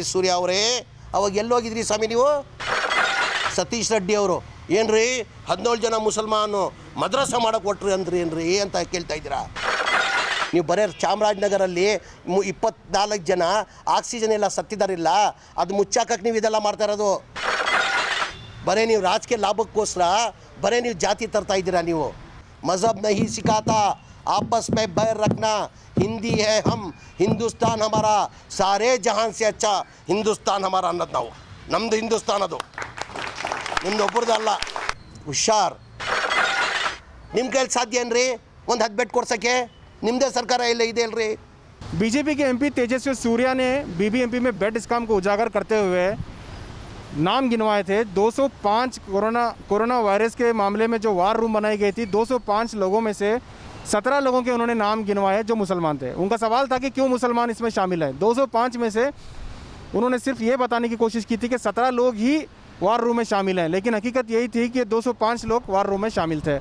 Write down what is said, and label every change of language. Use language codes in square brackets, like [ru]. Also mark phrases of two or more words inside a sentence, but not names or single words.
[kn] ಸೂರ್ಯ ಅವರೇ, ಅವಾಗ ಎಲ್ಲೋಗಿದ್ರಿ ಸ್ವಾಮಿ ನೀವು? ಸತೀಶ್ ರೆಡ್ಡಿ ಅವರು ಏನ್ರಿ 17 ಜನ ಮುಸಲ್ಮಾನು ಮದ್ರಸ ಮಾಡೋಕೆ ಕೊಟ್ರಿ ಅಂದ್ರಿ ಏನ್ರಿ ಅಂತ ಕೇಳ್ತಾ ಇದ್ದೀರಾ ನೀವು? ಬರೀ ಚಾಮರಾಜನಗರಲ್ಲಿ 24 ಜನ ಆಕ್ಸಿಜನ್ ಎಲ್ಲ ಸತ್ತಿದಾರಿಲ್ಲ, ಅದು ಮುಚ್ಚಾಕಕ್ಕೆ ನೀವು ಇದೆಲ್ಲ ಮಾಡ್ತಾ ಇರೋದು. ಬರೀ ನೀವು ರಾಜಕೀಯ ಲಾಭಕ್ಕೋಸ್ಕರ ಬರೀ ನೀವು ಜಾತಿ ತರ್ತಾ ಇದ್ದೀರಾ ನೀವು. [hi] मज़हब नहीं सिखाता आपस में बैर रखना, हिंदी है हम, हिंदुस्तान हमारा, सारे जहान से अच्छा हिंदुस्तान हमारा [kn] ಅನ್ನೋದು ನಾವು. ನಮ್ಮದು ಹಿಂದೂಸ್ತಾನ್, ಅದು ನಿಮ್ದು ಒಬ್ಬರದ್ದು ಅಲ್ಲ. ಹುಷಾರ್. ನಿಮ್ಮ ಕೈಲಿ ಸಾಧ್ಯ ಏನ್ರಿ ಒಂದು 10 ಬೆಡ್ ಕೊಡ್ಸೋಕ್ಕೆ? ನಿಮ್ಮದೇ ಸರ್ಕಾರ ಇಲ್ಲ ಇದೆ ಅಲ್ರಿ. [hi] बीजेपी के एमपी तेजस्वी सूर्या ने बीबीएमपी में बेड स्कैम को उजागर करते हुए नाम गिनवाए थे। 205 कोरोना वायरस के मामले में जो वार रूम बनाई गई थी, 205 लोगों में से 17 लोगों के उन्होंने नाम गिनवाए जो मुसलमान थे। उनका सवाल था कि क्यों मुसलमान इसमें शामिल हैं। 205 में से उन्होंने सिर्फ ये बताने की कोशिश की थी कि 17 लोग ही वार रूम में शामिल हैं, लेकिन हकीकत यही थी कि 205 लोग वार रूम में शामिल थे।